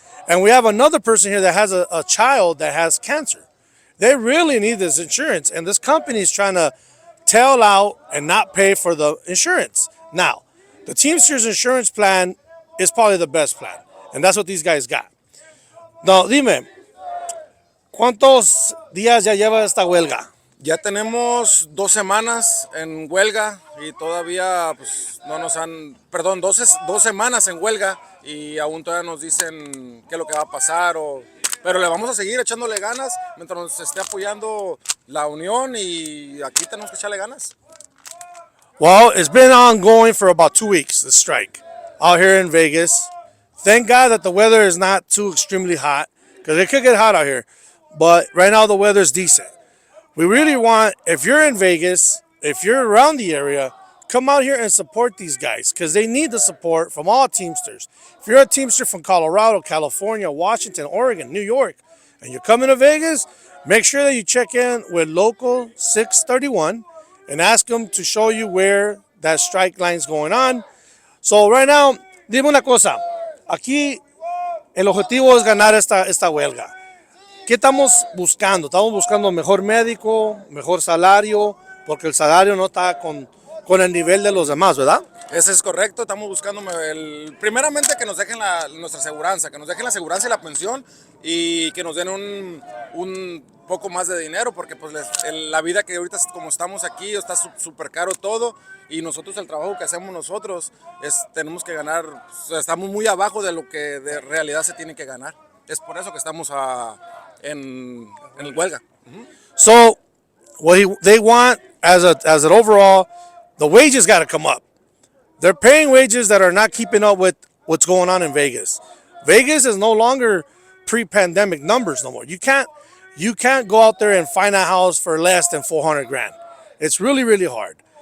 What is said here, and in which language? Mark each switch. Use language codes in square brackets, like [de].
[en] And we have another person here that has a child that has cancer. They really need this insurance, and this company is trying to tail out and not pay for the insurance. Now, the Teamsters insurance plan is probably the best plan, and that's what these guys got. [es] Now, dime, ¿cuántos días ya lleva esta huelga? Ya tenemos 2 semanas en huelga y todavía pues, no nos han, perdón, 2 semanas en huelga y aún todavía nos dicen qué es lo que va a pasar, pero le vamos a seguir echándole ganas mientras nos esté apoyando la unión y aquí tenemos que echarle ganas. [en] Well, it's been ongoing for about 2 weeks, the strike, out here in Vegas. Thank God that the weather is not too extremely hot, because it could get hot out here. But right now the weather is decent. We really want, if you're in Vegas, if you're around the area, come out here and support these guys because they need the support from all Teamsters. If you're a Teamster from Colorado, California, Washington, Oregon, New York, and you're coming to Vegas, make sure that you check in with local 631 and ask them to show you where that strike line is going on. So right now, [es] dime una cosa. Aquí el objetivo es ganar esta huelga. ¿Qué estamos buscando? Estamos buscando mejor médico, mejor salario, porque el salario no está con el nivel de los demás, ¿verdad? Eso es correcto, estamos buscando primeramente que nos dejen nuestra aseguranza, que nos dejen la aseguranza y la pensión y que nos den un poco más de dinero, porque pues la vida que ahorita como estamos aquí está súper caro todo y nosotros el trabajo que hacemos nosotros tenemos que ganar, estamos muy abajo de lo que de realidad se tiene que ganar. Es por eso que estamos en huelga. [en] So, they want as an overall, the wages got to come up. They're paying wages that are not keeping up with what's going on in Vegas. Vegas is no longer pre-pandemic numbers no more. You can't go out there and find a house for less than 400 grand. It's really, really hard.